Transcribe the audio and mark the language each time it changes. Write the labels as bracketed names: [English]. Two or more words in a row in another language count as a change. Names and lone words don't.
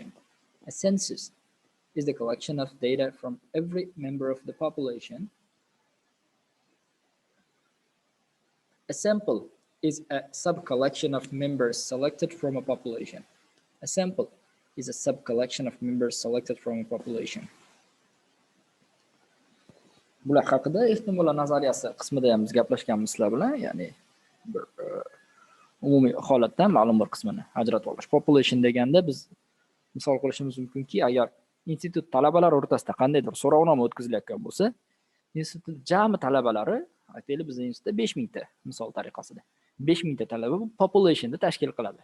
[English] A census is the collection of data from every member of the population. A sample is a sub-collection of members selected from a population. A sample is a sub-collection of members selected from a population. [Uzbek] Bular haqida ehtimol nazariyasi qismida ham biz gaplashganmiz sizlar bilan, ya'ni bir umumiy holatdan ma'lum bir qismini ajratib olish. Population deganda biz misol qilishimiz mumkinki, agar institut talabalari o'rtasida qandaydir so'rovnoma o'tkazilayotgan bo'lsa, institut jami talabalari, aytaylik bizning institutda 5000 ta misol tariqasida 5000 ta talaba bu populationni tashkil qiladi.